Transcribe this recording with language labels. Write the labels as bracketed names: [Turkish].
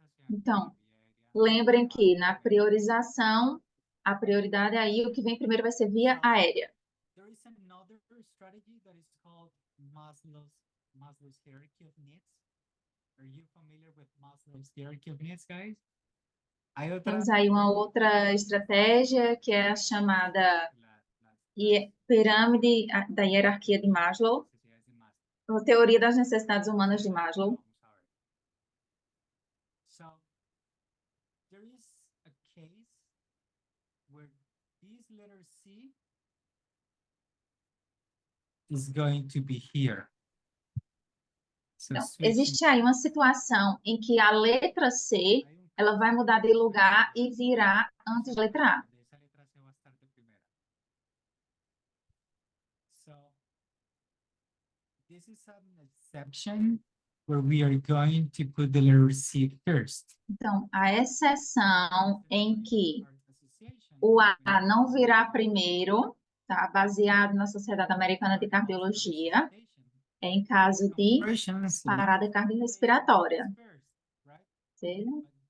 [Portuguese] Então, lembrem que na priorização, a prioridade aí, o que vem primeiro vai ser via aérea. [English] There is another strategy that is called Maslow's hierarchy of needs. Are you familiar with Maslow's hierarchy of needs, guys? [Spanish] Hay otra [Portuguese] Temos aí uma outra estratégia que é a chamada pirâmide da hierarquia de Maslow, a teoria das necessidades humanas de Maslow. [English] So, there is a case where this letter C is going to be here. So [Portuguese] Então, [English] switching- [Portuguese] existe aí uma situação em que a letra C, ela vai mudar de lugar e virá antes da letra A. [Spanish] Esa letra C va a estar de primera. [English] So, this is an exception where we are going to put the letter C first. [Portuguese] Então, a exceção em que o A não virá primeiro, tá? Baseado na Sociedade Americana de Cardiologia, é em caso de parada cardiorrespiratória, certo?